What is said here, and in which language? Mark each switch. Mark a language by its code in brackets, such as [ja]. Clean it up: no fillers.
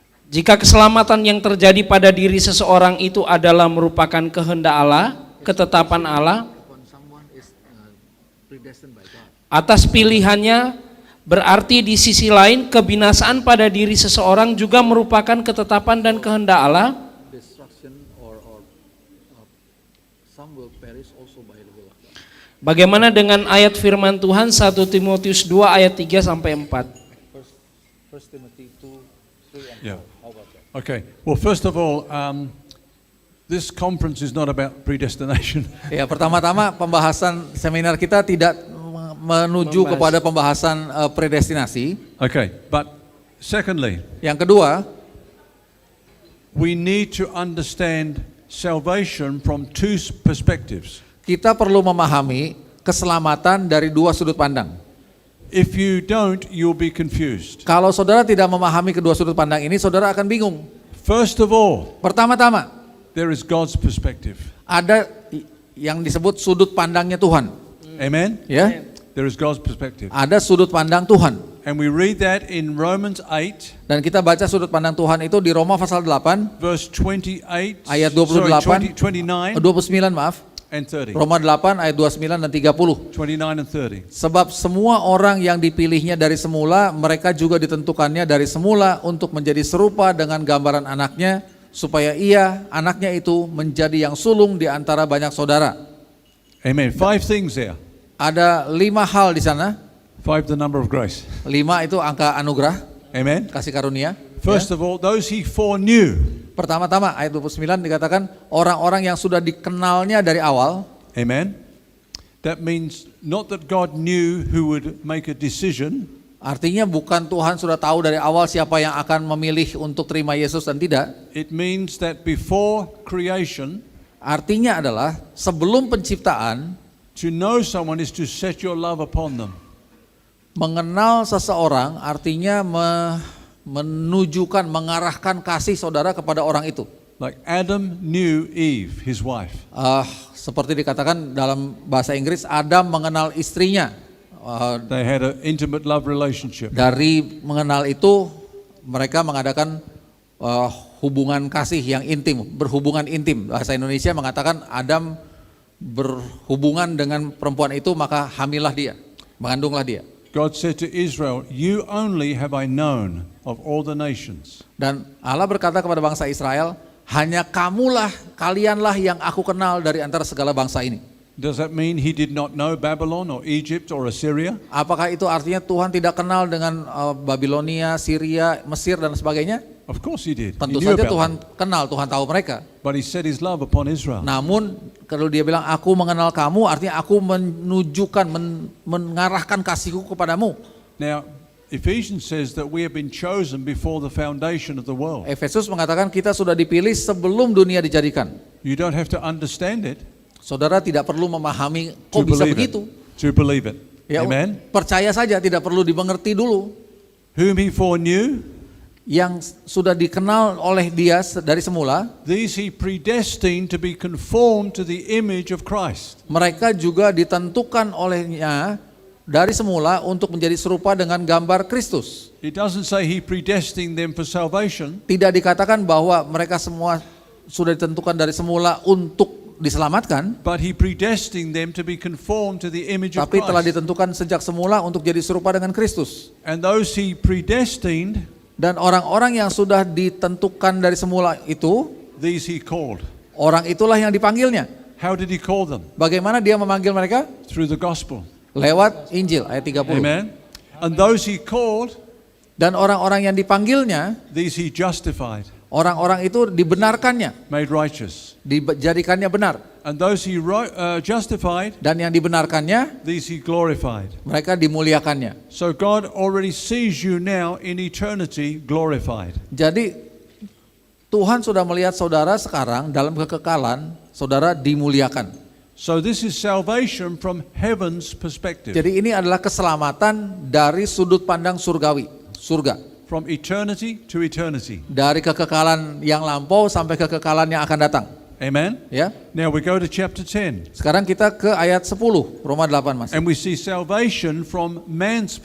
[id] Jika keselamatan yang terjadi pada diri seseorang itu adalah merupakan kehendak Allah, ketetapan Allah, atas pilihannya, berarti di sisi lain kebinasaan pada diri seseorang juga merupakan ketetapan dan kehendak Allah. Bagaimana dengan ayat firman Tuhan 1 Timotius 2 ayat 3 sampai 4? [en] Yeah. Okay. Well, first of all, this conference is not about predestination. [id] Ya, pertama-tama pembahasan seminar kita tidak menuju kepada pembahasan predestinasi. [en] Okay. But secondly, [id] Yang kedua, [en] we need to understand salvation from two perspectives. [id] kita perlu memahami keselamatan dari dua sudut pandang. [en] If you don't, you'll be confused. [id] Kalau saudara tidak memahami kedua sudut pandang ini, saudara akan bingung. [en] First of all, [id] Pertama-tama, [en] there is God's perspective. [id] ada yang disebut sudut pandangnya Tuhan. [en] Amen? [id] Ya, [en] There is God's perspective. [id] ada sudut pandang Tuhan. [en] And we read that in Romans 8, [id] Dan kita baca sudut pandang Tuhan itu di Roma pasal 8, [en] verse 28, [id] ayat [en] sorry, 28, 29 [id] 29 maaf. [en] and 30. [id] Roma 8 ayat 29 dan 30. [en] 29 and 30. [id] Sebab semua orang yang dipilihnya dari semula, mereka juga ditentukannya dari semula untuk menjadi serupa dengan gambaran anaknya, supaya anaknya itu menjadi yang sulung di antara banyak saudara. [en] Amen. 5 things there. [id] Ada 5 hal di sana. [en] 5 the number of grace. [id] 5 itu angka anugerah, [en] Amen. [id] kasih karunia. [en] First of all, those he foreknew. [id] Pertama-tama ayat 29 dikatakan orang-orang yang sudah dikenalnya dari awal. [en] Amen. That means not that God knew who would make a decision. [id] Artinya bukan Tuhan sudah tahu dari awal siapa yang akan memilih untuk terima Yesus dan tidak. [en] It means that before creation, [id] Artinya adalah sebelum penciptaan, [en] to know someone is to set your love upon them. [id] mengenal seseorang artinya menunjukkan, mengarahkan kasih saudara kepada orang itu. [en] Like Adam knew Eve, his wife. [id] Seperti dikatakan dalam bahasa Inggris, Adam mengenal istrinya. [en] They had an intimate love relationship. [id] Dari mengenal itu, mereka mengadakan hubungan kasih yang intim, berhubungan intim. Bahasa Indonesia mengatakan Adam berhubungan dengan perempuan itu, maka hamillah dia, mengandunglah dia. [en] God said to Israel, "You only have I known of all the nations." [id] Dan Allah berkata kepada bangsa Israel, hanya kalianlah yang aku kenal dari antara segala bangsa ini. [en] Does that mean he did not know Babylon or Egypt or Assyria? [id] Apakah itu artinya Tuhan tidak kenal dengan Babilonia, Syria, Mesir dan sebagainya? [en] Of course he did. He [id] Tentu [en] knew [id] saja [en] about [id] Tuhan [en] them. [id] kenal, Tuhan tahu mereka. [en] But he set his love upon Israel. [id] Namun kalau dia bilang aku mengenal kamu, artinya aku menunjukkan, mengarahkan kasihku kepadamu. [en] Now, Ephesians says that we have been chosen before the foundation of the world. [id] Efesus mengatakan kita sudah dipilih sebelum dunia dijadikan. [en] You don't have to understand it [id] Saudara tidak perlu memahami [en] to [id] kok bisa [en] believe [id] begitu. [en] it. To believe it. [id] Ya, [en] Amen. [id] percaya saja, tidak perlu dimengerti dulu. [en] Whom he foreknew, [id] Yang sudah dikenal oleh dia dari semula, [en] these he predestined to be conformed to the image of Christ. [id] mereka juga ditentukan olehnya dari semula untuk menjadi serupa dengan gambar Kristus. [en] It doesn't say he predestined them for salvation. [id] Tidak dikatakan bahwa mereka semua sudah ditentukan dari semula untuk diselamatkan, [en] But he predestined them to be conformed to the image of [id] tapi telah [en] Christ. [id] ditentukan sejak semula untuk jadi serupa dengan Kristus. [en] And those he predestined, [id] Dan orang-orang yang sudah ditentukan dari semula itu, [en] these he called. [id] orang itulah yang dipanggilnya. [en] How did he call them? [id] Bagaimana dia memanggil mereka? [en] Through the gospel. [id] Lewat Injil ayat 30. [en] Amen. And those he called, [id] Dan orang-orang yang dipanggilnya, [en] these he justified, [id] orang-orang itu dibenarkannya, [en] made righteous. [id] dijadikannya benar. [en] And those he justified, [id] Dan yang dibenarkannya, [en] these he glorified. [id] mereka dimuliakannya. [en] So God already sees you now in eternity glorified. [id] Jadi Tuhan sudah melihat saudara sekarang dalam kekekalan, saudara dimuliakan. [en] So this is salvation from heaven's perspective. [id] Jadi ini adalah keselamatan dari sudut pandang surgawi, surga. [en] From eternity to eternity. [id] Dari kekekalan yang lampau sampai kekekalan yang akan datang. [en] Amen. [id] Ya. [en] Now we go to chapter 10. [id] Sekarang kita ke ayat 10, Roma 8 Mas. [en] And we see salvation from man's